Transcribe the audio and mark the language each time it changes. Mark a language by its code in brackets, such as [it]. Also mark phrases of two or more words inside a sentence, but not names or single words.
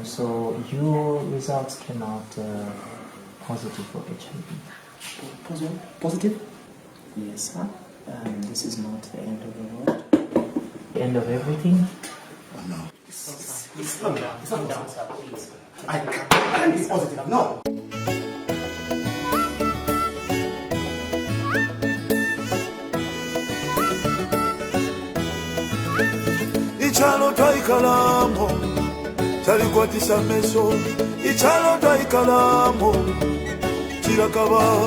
[en] So your results came out positive for HIV. Positive? Yes, sir. This is not the end of the world. The end of everything? Oh, no. Calm down, sir, please. I can't be positive, no. [bem] Ichalo taikalamo, chalikwatisha meso. Ichalo taikalamo, chirakaba.